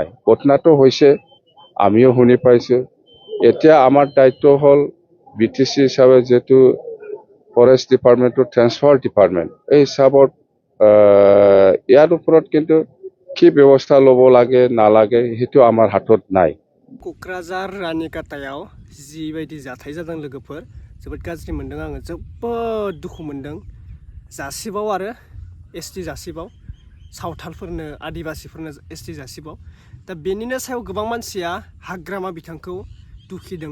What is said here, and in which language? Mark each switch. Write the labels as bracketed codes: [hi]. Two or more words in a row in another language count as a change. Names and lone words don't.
[as] ঘটনাটো হৈছে আমিও শুনি পাইছোঁ। এতিয়া আমাৰ দায়িত্ব হ'ল BTC হিচাপে যিহেতু [en] forest departmentৰ transfer department, [as] এই হিচাপত ইয়াৰ ওপৰত কিন্তু কি ব্যৱস্থা ল'ব লাগে নালাগে সেইটো আমাৰ হাতত নাই। [brx] क'क्राझार रानिकाटायाव जिबायदि जाथाय जादों लोगोफोर जोबोद गाज्रि मोनदों आङो, जोबोद दुखु मोनदों। जासिबाव आरो ST जासिबाव सावथालफोरनो आदिबासिफोरनो ST जासिबाव। दा बेनिनो सायाव गोबां मानसिया हाग्रामा बिथांखौ दुखिदों।